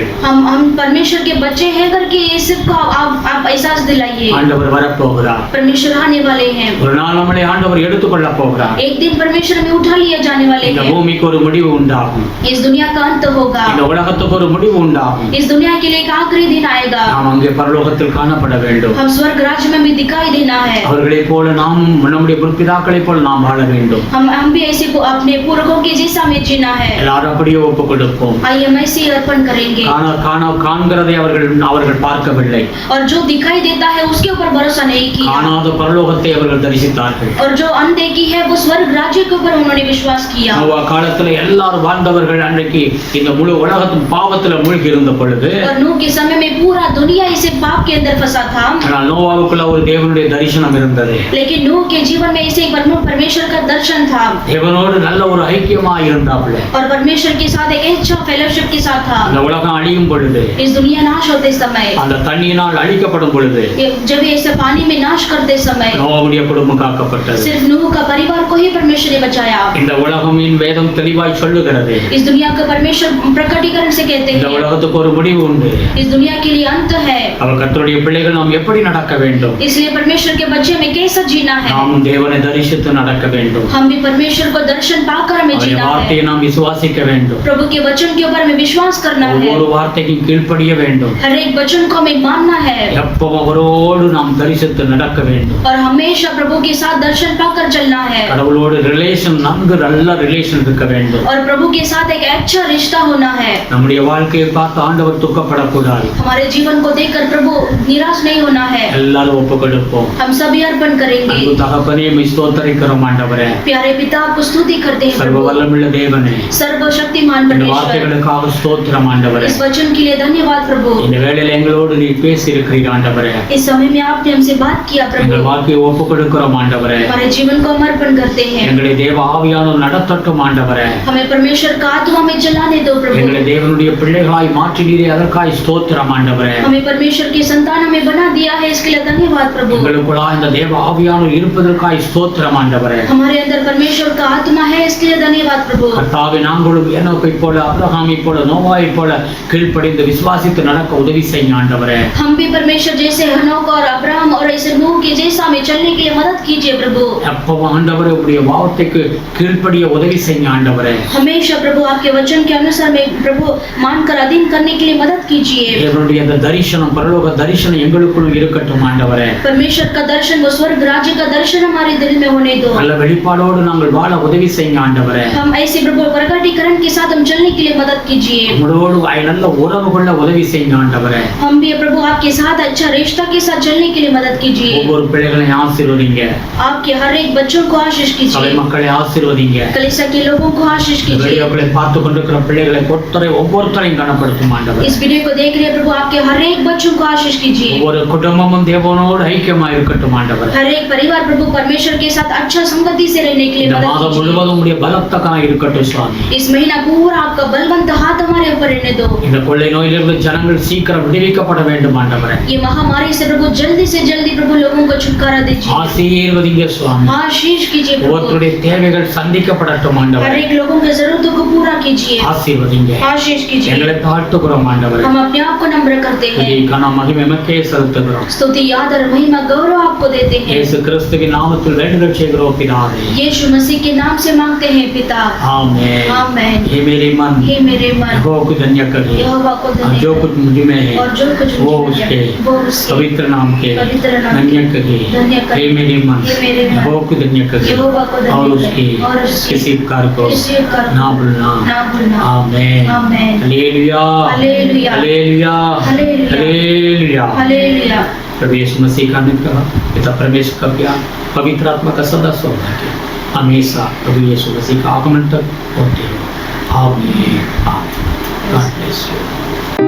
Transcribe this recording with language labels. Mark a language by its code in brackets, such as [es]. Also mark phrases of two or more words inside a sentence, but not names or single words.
[hi] हम परमेश्वर के बच्चे हैं करके ये सिर्फ को आप एहसास दिलाइए. [ta] ஆண்டவர் வரப்போகிறார். [hi] परमेश्वर आने वाले हैं. [ta] ஒரு நாள் நம்மளை ஆண்டவர் எடுத்துக்கொள்ள போகிறார். [hi] एक दिन परमेश्वर में उठा लिया जाने वाले [ta] இந்த [hi] हैं. [ta] பூமிக்கு ஒரு முடிவு உண்டாகும். [hi] इस दुनिया का अंत होगा. [ta] இந்த உலகத்துக்கு ஒரு முடிவு உண்டாகும். [hi] इस दुनिया के लिए एक आखिरी दिन आएगा. [ta] நாம் அங்கே பரலோகத்தில் காணப்பட வேண்டும். [hi] हम स्वर्ग राज्य में भी दिखाई देना है. [ta] அவர்களைப் போல நாம் நம்முடைய பிதாக்களைப் போல நாம் வாழ வேண்டும். [hi] हम भी ऐसे को अपने पूर्वजों के जैसा में जीना है. [ta] எல்லாரும் அப்படியே ஒப்புக் கொடுப்போம். [hi] आइए हम ऐसे ही अर्पण करेंगे. [ta] காண்கிறதை அவர்கள் பார்க்கவில்லை. [hi] और जो दिखाई देता है उसके ऊपर भरोसा नहीं किया. [ta] காணாத பரலோகத்தை அவர்கள் தரிசித்தார்கள். [hi] और जो अनदेखी है वो स्वर्ग राज्य के ऊपर उन्होंने विश्वास किया. [ta] நோவா காலத்துல எல்லாரும் வாழ்ந்தவர்கள் அன்றைக்கு இந்த முழு உலகத்தின் பாவத்துல மூழ்கி இருந்த பொழுது [hi] और नूह के समय में पूरा दुनिया इसे पाप के अंदर फंसा था. [ta] ஆனால் நோவாவுக்குள்ள ஒரு தேவனுடைய தரிசனம் இருந்தது. [hi] लेकिन नूह के जीवन में ऐसे परमेश्वर का दर्शन था. [ta] தேவனோடு நல்ல ஒரு ஐக்கியமா இருந்தாப்ல. [hi] और परमेश्वर के साथ एक अच्छा फेलोशिप के साथ था. [ta] இந்த உலகம் அழியும் பொழுது [hi] इस दुनिया नाश होते समय [ta] அந்த தண்ணியினால் அழிக்கப்படும் பொழுது [hi] जब ऐसे पानी में नाश करते समय [ta] நோவாவுடைய குடும்பம் காக்கப்பட்டது. [hi] सिर्फ नूह का परिवार को ही परमेश्वर ने बचाया. [ta] இந்த உலகமின் வேதம் தெளிவாய் சொல்லுகிறது. [hi] इस दुनिया का परमेश्वर प्रकटीकरण से कहते [ta] இந்த [hi] हैं [ta] உலகத்துக்கு ஒரு முடிவு உண்டு. [hi] इस दुनिया के लिए अंत है. [ta] அவர் கர்த்தருடைய பிள்ளைகள் நாம் எப்படி நடக்க வேண்டும்? [hi] इसलिए परमेश्वर के बच्चे में कैसा जीना है. [ta] நாம் தேவனை தரிசித்து நடக்க வேண்டும். [hi] हम भी परमेश्वर को दर्शन पाकर हमें [ta] அவருடைய [hi] जीना है. [ta] வார்த்தையை நாம் விசுவாசிக்க வேண்டும். [hi] प्रभु के वचन के ऊपर हमें विश्वास करना है. [ta] ஒவ்வொரு வார்த்தைக்கும் கீழ்ப்படிய வேண்டும். [hi] हर एक वचन को हमें मानना है. [ta] எப்பவும் அவரோடு நாம் தரிசித்து நடக்க வேண்டும். [hi] और हमेशा प्रभु के साथ दर्शन पाकर चलना है. [ta] கடவுளோடு ரிலேஷன் நல்ல ரிலேஷன் இருக்க வேண்டும். [hi] और प्रभु के साथ एक अच्छा रिश्ता होना है. [ta] நம்முடைய வாழ்க்கையை பார்த்து ஆண்டவர் துக்கப்படக்கூடாது. [hi] हमारे जीवन को देखकर प्रभु निराश नहीं होना है. [ta] எல்லாரும் ஒப்புக் கொடுப்போம். [hi] हम सभी अर्पण करेंगे. [ta] அன்பு தகப்பனே ஸ்தோத்திரிக்கிறோம் ஆண்டவரே. [hi] प्यारे पिता आपको स्तुति करते हैं [ta] சர்வ [hi] प्रभु. [ta] வல்லமையுள்ள தேவனே, [hi] सर्वशक्तिमान [ta] இந்த [hi] परमेश्वर, [ta] வார்த்தைகளுக்காக ஸ்தோத்திரம் ஆண்டவரே. [hi] इस वचन के लिए धन्यवाद प्रभु. [ta] இந்த வேளையில எங்களோடு நீ பேசி இருக்கிறீர் ஆண்டவரே. [hi] इस समय में आपने हमसे बात किया [ta] எங்கள் [hi] प्रभु. [ta] வாழ்க்கையை ஒப்புக் கொடுக்கிறோம் ஆண்டவரே. [hi] हमारे जीवन को हम अर्पण करते हैं. [ta] எங்களை தேவ ஆவியானவர் நடத்தட்டும் ஆண்டவரே. [hi] हमें परमेश्वर का आत्मा में चलाने दो प्रभु. [ta] எங்களை தேவனுடைய பிள்ளைகளாய் மாற்றினீரே, அதற்காய் ஸ்தோத்திரம் ஆண்டவரே. [hi] हमें परमेश्वर की संतान हमें बना दिया है, इसके लिए धन्यवाद प्रभु. [ta] எங்களுக்குள்ளா இந்த தேவ ஆவியானவர் இருப்பதற்காய் ஸ்தோத்திரம் ஆண்டவரே. [hi] हमारे अंदर परमेश्वर का आत्मा है, इसके लिए धन्यवाद प्रभु. [ta] கர்த்தாவே, நாங்களும் ஏனோக்கை போல, அபிரகாமை போல, நோவாயை போல போல கீழ்ப்படிந்து விசுவாசித்து நடக்க உதவி செய்யுங்க ஆண்டவரே. [hi] हम भी परमेश्वर जैसे हनोक और अब्राहम और ऐसे नूह के जैसा हमें चलने के लिए मदद कीजिए प्रभु. [ta] எப்பவும் ஆண்டவரே உடைய வார்த்தைக்கு கீழ்ப்படிய உதவி செய்யுங்க ஆண்டவரே. [hi] हमेशा प्रभु आपके वचन के अनुसार में प्रभु मानकर अधीन करने के लिए मदद कीजिए. [ta] தேவனுடைய அந்த தரிசனம் பரலோக தரிசனம் எங்களுக்குள் இருக்கட்டும் ஆண்டவரே. [hi] परमेश्वर का दर्शन वो स्वर्ग राज्य का दर्शन हमारे दिल में होने दो. [ta] நல்ல வெளிப்பாடோடு நாங்கள் வாழ உதவி செய்யுங்க ஆண்டவரே. [hi] हम ऐसे प्रभु प्रकटीकरण के साथ हम चलने के लिए मदद कीजिए. [ta] உங்களோடு நல்ல உறவு கொள்ள உதவி செய்யுங்க ஆண்டவரே. [hi] हम भी प्रभु आपके साथ अच्छा रिश्ता के साथ चलने के लिए मदद कीजिए. [ta] ஒவ்வொரு பிள்ளைகளையும் ஆசீர்வதிங்க. [hi] आपके हर एक बच्चों को आशीष [ta] சபை [hi] कीजिए. [ta] மக்களை ஆசீர்வதிங்க. [hi] कलीसिया के लोगों को आशीष कीजिए. [ta] வீடியோக்களை பார்த்து கொண்டிருக்கிற பிள்ளைகளை ஒவ்வொருத்தரையும் கனப்படுத்தும் ஆண்டவரே. [hi] इस वीडियो को देख रहे प्रभु आपके हर एक बच्चों को आशीष कीजिए. [ta] ஒவ்வொரு குடும்பமும் தேவனோடு ஐக்கியமாக இருக்கட்டும் ஆண்டவரே. [hi] हर एक परिवार प्रभु परमेश्वर के साथ अच्छा संगति से रहने के लिए [ta] இந்த [hi] मदद [ta] மாதம் [hi] कीजिए. [ta] முழுவதும் உடைய பலத்தக்காக இருக்கட்டும் சுவாமி. [hi] इस महीना पूरा आपका बलवंत हाथ हमारे ऊपर रहने दो. [ta] இந்த கொள்ளை நோயிலிருந்து ஜனங்கள் சீக்கிரம் விடுவிக்கப்பட வேண்டும் ஆண்டவரே. [hi] ये महामारी से प्रभु जल्दी से जल्दी प्रभु लोगों को छुटकारा दीजिए. [ta] ஆசீர்வதிங்க சுவாமி. [hi] आशीष कीजिए प्रभु. [ta] ஒவ்வொருடைய தேவைகள் சந்திக்கப்படட்டும் [hi] हर [ta] ஆண்டவரே. [hi] एक लोगों की जरूरतों को पूरा कीजिए. [ta] ஆசீர்வதிங்க. [hi] आशीष कीजिए. [ta] எங்களை தாழ்த்துகிறோம் ஆண்டவரே. [hi] हम अपने आप को नम्र करते हैं. [ta] துதி கன மகிமை உமக்கே செலுத்துகிறோம். [hi] स्तुति आदर महिमा गौरव आपको देते हैं. [ta] இயேசு கிறிஸ்துவின் நாமத்தில் வேண்டுதல் செய்கிறோம் பிதாவே. [hi] यीशु मसीह के नाम से मांगते हैं पिता. आमीन. आमीन. हे मेरे मन हे मेरे मन यहोवा को धन्य करे. यहोवा को और धन्य जो कुछ मुझ में है और जो कुछ वो मुझ में उसके है, वो उसके पवित्र नाम के पवित्र नाम के धन्य करे. धन्य करे. हे मेरे मन हे मेरे मन यहोवा को धन्य करे. यहोवा को धन्य और करे. उसके और उसके किसी उपकार को किसी उपकार को ना भूलना. ना भूलना. आमीन. आमीन. हालेलुया. हालेलुया. हालेलुया. हालेलुया. हालेलुया. हालेलुया. प्रभु यीशु मसीह का नित्य पिता परमेश्वर का प्यार पवित्र आत्मा का सदा सौभाग्य हमेशा प्रभु यीशु मसीह का आगमन तक होते रहो. आमीन. आमीन. [en] God bless you.